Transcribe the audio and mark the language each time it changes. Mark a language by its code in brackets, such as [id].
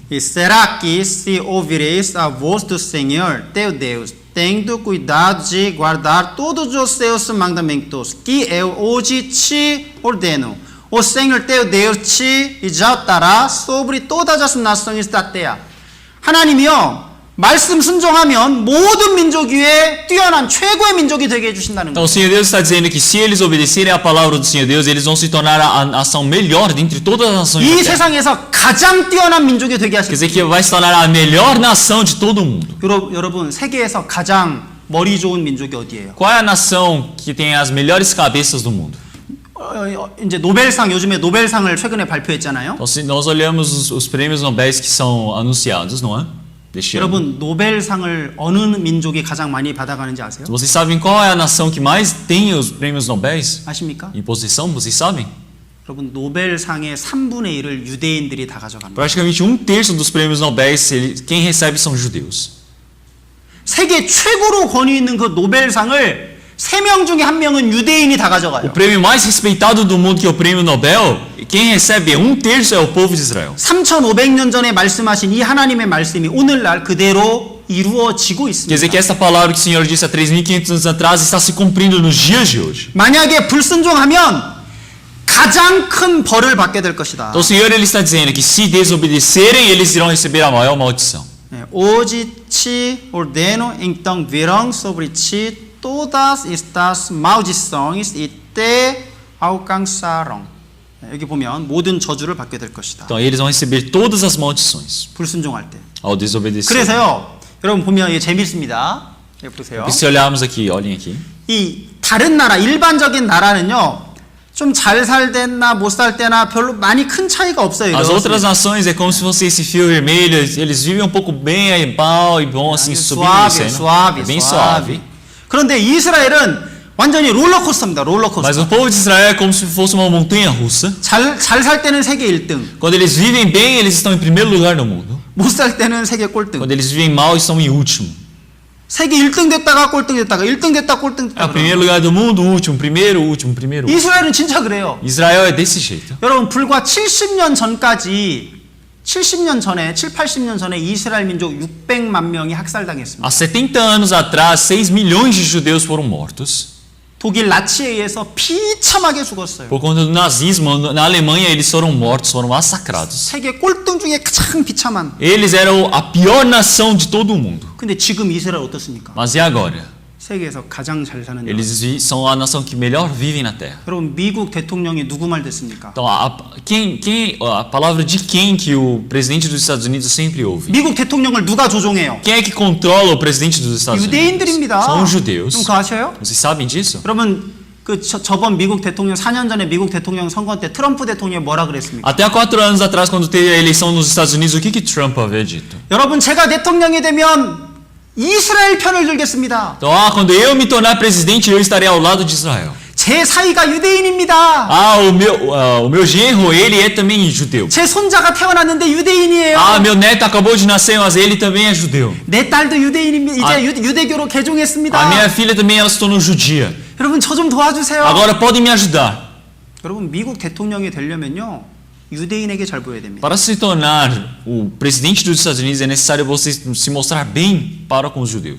[pt] E será que se ouvireis a voz do Senhor, teu Deus, tendo cuidado de guardar todos os seus mandamentos, que eu hoje te ordeno, o Senhor teu Deus te exaltará sobre todas as nações da terra. [ko] 하나님이요, 말씀 순종하면 모든 민족 위에 뛰어난 최고의 민족이 되게 해주신다는 [pt] então [ko] 거예요. [pt] o Senhor Deus está dizendo que se eles obedecerem a palavra do Senhor Deus, eles vão se tornar a nação melhor dentre todas as nações [ko] 이 [pt] da terra. [ko] 세상에서 가장 뛰어난 민족이 되게 [pt] Quer [ko] 하실 [pt] dizer que vai se tornar a melhor nação de todo o mundo. [ko] 여러분, 세계에서 가장 머리 좋은 민족이 어디예요? [pt] Qual é a nação que tem as melhores cabeças do mundo? [ko] 이제 노벨상, 요즘에 노벨상을 최근에 발표했잖아요. [pt] Então, se nós olhamos os prêmios Nobel que são anunciados, não é? Deste ano. [ko] 여러분, 노벨상을 어느 민족이 가장 많이 받아가는지 아세요? [pt] Vocês sabem qual é a nação que mais tem os prêmios Nobel [ko] 아십니까? [pt] em posição? Vocês sabem? [ko] 여러분, 노벨상의 3분의 1을 유대인들이 다 가져갑니다. [pt] Praticamente 1/3 dos prêmios Nobel, quem recebe são judeus. [ko] 세계 최고로 권위 있는 그 노벨상을 3명 중에 1명은 유대인이 다 [pt] O [ko] 가져가요. [pt] prêmio mais respeitado do mundo, que é o prêmio Nobel, quem recebe 1/3 é o povo de Israel. [ko] 3,500년 전에 말씀하신 이 하나님의 말씀이 오늘날 그대로 이루어지고 [pt] Quer dizer [ko] 있습니다. [pt] que esta palavra que o Senhor disse há 3.500 anos atrás está se cumprindo nos dias de hoje. [ko] 만약에 불순종하면 가장 큰 벌을 받게 될 것이다. [pt] Então o Senhor ele está dizendo que se desobedecerem, eles irão receber a maior maldição. Hoje te ordeno, então virão sobre ti todas estas maldições e te alcançarão. [ko] 여기 보면 모든 저주를 받게 될 것이다. [pt] Então eles vão receber todas as maldições [ko] 불순종할 때. [pt] ao desobedecer. [ko] 그래서요, 여러분 보면 이게 재밌습니다. 여기 보세요. [pt] E se olharmos aqui, olhem aqui. [ko] 이 다른 나라, 일반적인 나라는요, 좀 잘 살때나 못 살 때나 별로 많이 큰 차이가 없어요. [pt] As outras [ko] 이렇습니다. [pt] nações é como se fosse esse fio vermelho, eles vivem um pouco bem, aí mal e bom, assim, subindo e 수아비, descendo. 수아비, É bem 수아비. suave. [ko] 그런데 이스라엘은 완전히 롤러코스터입니다. [pt] Mas [ko] 롤러코스터. [pt] o povo de Israel é como se fosse uma montanha russa. [ko] 잘 살 때는 세계 1등, [pt] Quando eles vivem bem, eles estão em primeiro lugar no mundo. [ko] 못 살 때는 세계 꼴등. [pt] Quando eles vivem mal, estão em último. [ko] 세계 1등 됐다가 꼴등 됐다가 1등 됐다 꼴등 [pt] É [ko] 됐다. [pt] o primeiro lugar do mundo, último, primeiro, último, primeiro. último. [ko] 이스라엘은 진짜 그래요. [pt] Israel é desse jeito. [ko] 여러분 불과 70년 전까지 70년 전에 7, 80년 전에 이스라엘 민족 600만 명이 학살당했습니다. [pt] Há 70 anos atrás, 6 milhões de judeus foram mortos. [ko] 독일 나치에 의해서 비참하게 죽었어요. [pt] Por conta do nazismo, na Alemanha eles foram mortos, foram massacrados. [ko] 세계 꼴등 중에 가장 비참한. [pt] Eles eram a pior nação de todo o mundo. [ko] 근데 지금 이스라엘 어떻습니까? [pt] Mas e agora? [ko] 세계에서 가장 잘 사는 나라. [pt] Eles são a nação que melhor vive na Terra. [ko] 여러분 미국 대통령이 누구 말 듣습니까? [pt] Então, a palavra de quem que o presidente dos Estados Unidos sempre ouve? [ko] 미국 대통령을 누가 조종해요? [pt] Quem é que controla o presidente dos Estados Unidos? [ko] 유대인들입니다. [pt] São os judeus. [ko] 좀 그거 아셔요? [pt] Vocês sabem disso? [ko] 여러분 저번 미국 대통령 4년 전에 미국 대통령 선거 때 트럼프 대통령이 뭐라 그랬습니까? [pt] Até há 4 anos atrás, quando teve a eleição nos Estados Unidos, o que Trump havia dito? [ko] 여러분 제가 대통령이 되면 이스라엘 편을 들겠습니다. [pt] Então, quando eu me tornar presidente, eu estarei ao lado de Israel. [ko] 제 사위가 유대인입니다. [pt] O meu genro, ele é também judeu. [ko] 제 손자가 태어났는데 유대인이에요. [pt] Meu neto acabou de nascer, mas ele também é judeu. [ko] 내 딸도 유대인입니다. 이제 유대교로 개종했습니다. [pt] A minha filha também, ela se tornou judia. [ko] 여러분 저 좀 도와주세요. [pt] Agora podem me ajudar. [ko] 여러분 미국 대통령이 되려면요 유대인에게 잘 보여야 됩니다. [pt] Para se tornar o presidente dos Estados Unidos, é necessário você se mostrar bem para com os judeus.